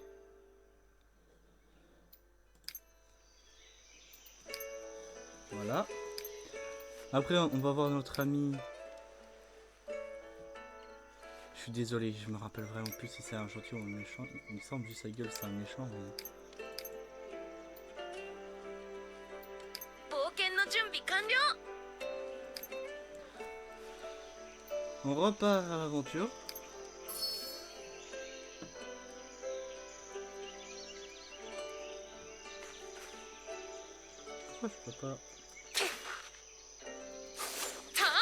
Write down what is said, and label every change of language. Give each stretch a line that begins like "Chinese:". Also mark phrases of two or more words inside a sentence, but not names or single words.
French: Voilà. Après, on va voir notre ami. Je suis désolé, je me rappelle vraiment plus si c'est un gentil ou un méchant. Il me semble vu sa gueule, c'est un méchant. Mais...
Japanese: 冒険の準備完了。
French: On repart à l'aventure. Pourquoi je peux pas...
Japanese: さあ